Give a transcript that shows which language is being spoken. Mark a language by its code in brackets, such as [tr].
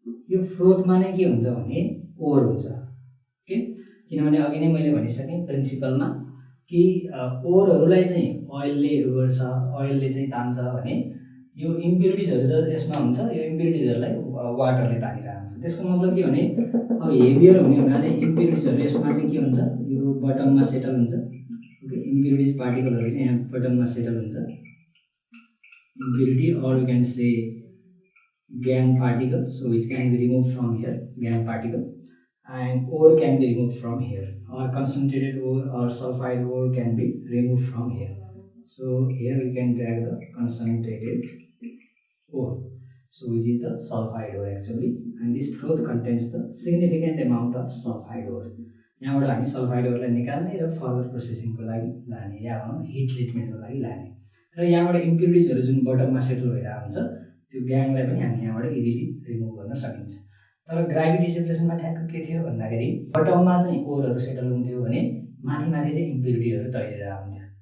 [ne] यो फ्रोथमा नै के हुन्छ भने ओर हुन्छ। ओके, किनभने अघि नै मैले भनिसकेँ प्रिन्सिपलमा कि ओरहरूलाई चाहिँ ओइलले गर्छ, ओइलले चाहिँ तान्छ भने यो इम्प्युरिटिजहरू यसमा हुन्छ, यो इम्प्युरिटिजहरूलाई वाटरले तानिरहेको हुन्छ। त्यसको मतलब के भने अब हेभियर हुने हुनाले इम्प्युरिटिजहरू यसमा चाहिँ के हुन्छ, यो बटममा सेटल हुन्छ। ओके, इम्प्युरिटिज पार्टिकलहरू चाहिँ यहाँ बटममा सेटल हुन्छ। [en] impurity, or you can say gangue particle, so which can be removed from here, gangue particle, and ore can be removed from here, or concentrated ore or sulfide ore can be removed from here. So here we can drag the concentrated ore, so which is the sulfide ore actually, and this froth contains the significant amount of sulfide ore. [ne] यहाँबाट हामी sulphide ओरलाई निकाल्ने र further प्रोसेसिङको लागि लाने या भनौँ hit ट्रिटमेन्टको लागि लाने, र यहाँबाट इम्प्युरिटिजहरू जुन बटममा सेटल भइरहेको हुन्छ त्यो ग्याङलाई पनि हामी यहाँबाट इजिली रिमुभ गर्न सकिन्छ। तर ग्राभिटी सेपरेसनमा ठ्याक्क के थियो भन्दाखेरि बटममा चाहिँ ओरहरू सेटल हुन्थ्यो भने माथि माथि चाहिँ इम्प्युरिटीहरू तैरिरहेको हुन्थ्यो।